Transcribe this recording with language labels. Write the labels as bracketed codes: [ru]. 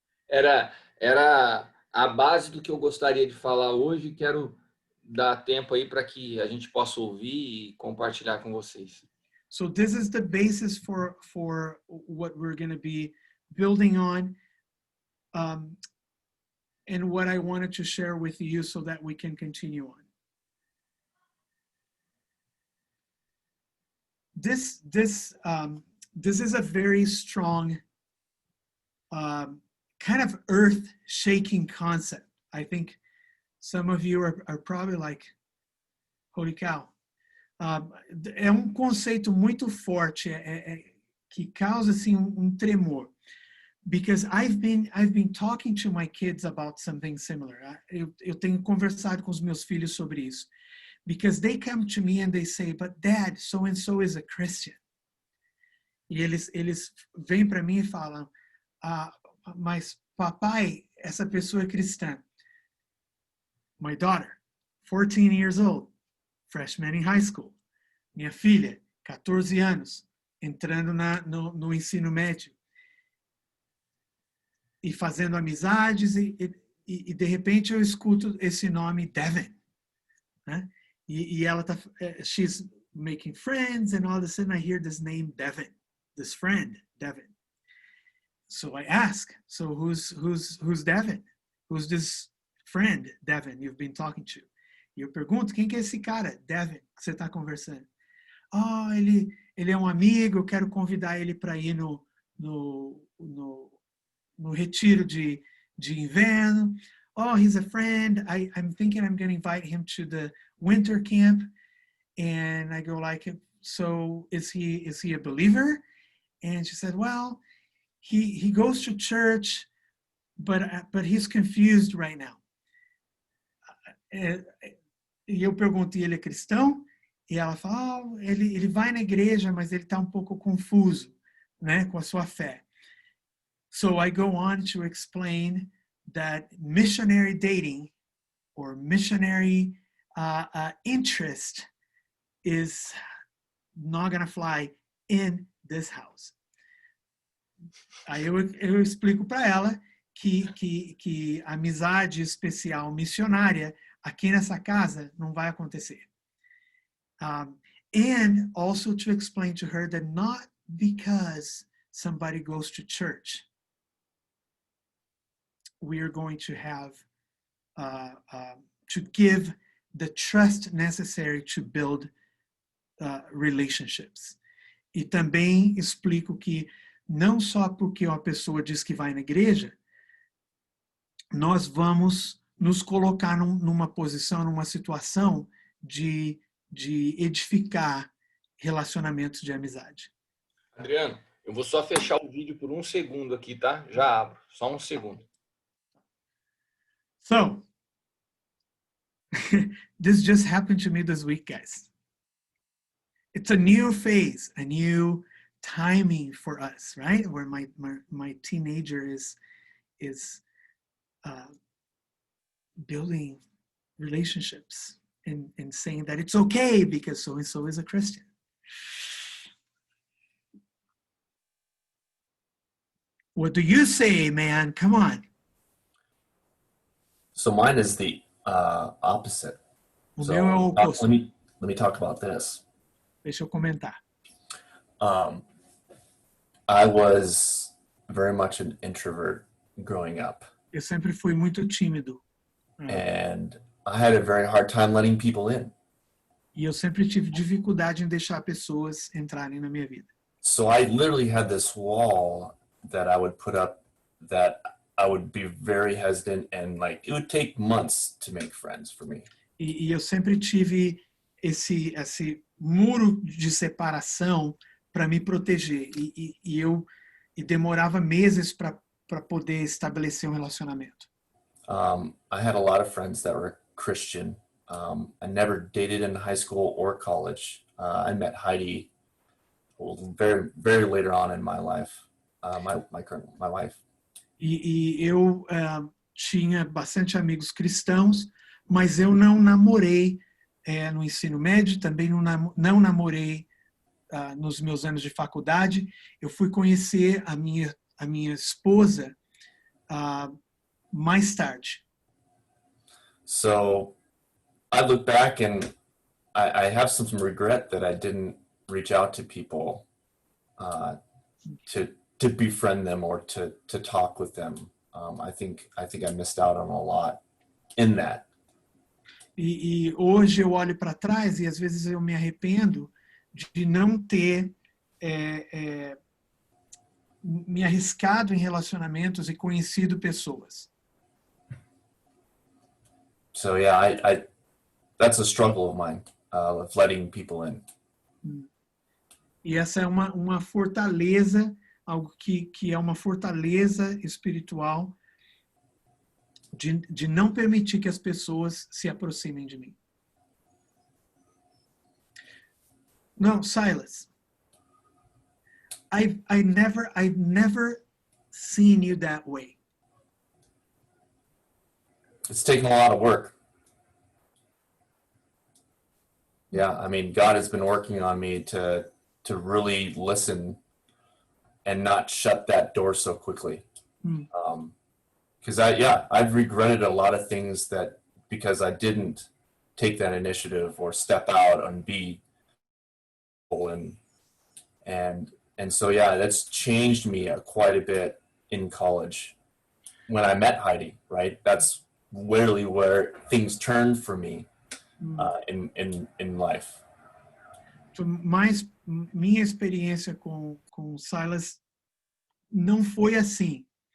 [pt] Era a base do que eu gostaria de falar hoje. Quero dar tempo aí para que a gente possa ouvir e compartilhar com vocês. [en] So this is the basis for what we're going to be building on, and what I wanted to share with you so that we can continue on. This is a very strong kind of earth-shaking concept. I think some of you are probably like, holy cow. [pt] É conceito muito forte, que causa assim tremor. [en] Because I've been talking to my kids about something similar. [pt] Eu tenho conversado com os meus filhos sobre isso. [en] Because they come to me and they say, but Dad, so-and-so is a Christian. [pt] E eles vêm para mim e falam, mas papai, essa pessoa é cristã. [en] My daughter, 14 years old, freshman in high school. [pt] Minha filha, 14 anos, entrando no ensino médio. E fazendo amizades, e de repente eu escuto esse nome Devin. Né? E ela tá, [en] she's making friends, and all of a sudden I hear this name Devin, this friend, Devin. So I ask, so who's Devin? Who's this friend, Devin, you've been talking to? [pt] E eu pergunto, quem que é esse cara, Devin, que você está conversando? Oh, ele é um amigo, eu quero convidar ele para ir no retiro de inverno. [en] Oh, he's a friend. I'm thinking I'm going to invite him to the winter camp. And I go like, so is he a believer? And she said, well, he goes to church, but he's confused right now. [pt] E eu pergunto, e ele é cristão? E ela fala, oh, ele vai na igreja, mas ele está um pouco confuso, né, com a sua fé. [en] So I go on to explain that missionary dating or missionary interest is not going to fly in this house. [pt] Aí eu explico para ela que a amizade especial missionária aqui nessa casa não vai acontecer. [en] And also to explain to her that not because somebody goes to church, we are going to have to give the trust necessary to build relationships. [pt] E também explico que não só porque uma pessoa diz que vai na igreja, nós vamos nos colocar numa posição, numa situação de edificar relacionamentos de amizade. Adriano, eu vou só fechar o vídeo por um segundo aqui, tá? Já abro, só um segundo. [en] So, this just happened to me this week, guys. It's a new phase, a new timing for us, right? Where my teenager is building relationships and saying that it's okay because so-and-so is a Christian. What do you say, man? Come on. So mine is the opposite. [pt] O meu é o oposto. [en] Let me talk about this. [pt] Deixa eu comentar. [en] I was very much an introvert growing up. [pt] Eu sempre fui muito tímido. [en] And I had a very hard time letting people in. [pt] E eu sempre tive dificuldade em deixar pessoas entrarem na minha vida. [en] So I literally had this wall that I would put up that I would be very hesitant and like it would take months to make friends for me. [pt] E eu sempre tive esse muro de separação para me proteger. E demorava meses para poder estabelecer um relacionamento. [en] I had a lot of friends that were Christian. I never dated in high school or college. I met Heidi very, very later on in my life, my wife. [pt] E eu tinha bastante amigos cristãos, mas eu não namorei no ensino médio, também não namorei nos meus anos de faculdade. Eu fui conhecer a minha esposa mais tarde. [en] So I look back and I have some regret that I didn't reach out to people to befriend them or to talk with them. I think I missed out on a lot in that. [pt] E hoje eu olho para trás e às vezes eu me arrependo de não ter me arriscado em relacionamentos e conhecido pessoas. [en] So yeah, that's a struggle of mine, of letting people in. [pt] E essa é uma fortaleza, algo que é uma fortaleza espiritual de não permitir que as pessoas se aproximem de mim. [en] No, Silas, I've never seen you that way. It's taken a lot of work. Yeah, I mean, God has been working on me to really listen and not shut that door so quickly. Because I've regretted a lot of things that because I didn't take that initiative or step out and be and so yeah, that's changed me quite a bit in college when I met Heidi, right? That's really where things turned for me in life. [pt] Mas minha experiência com Silas não foi assim.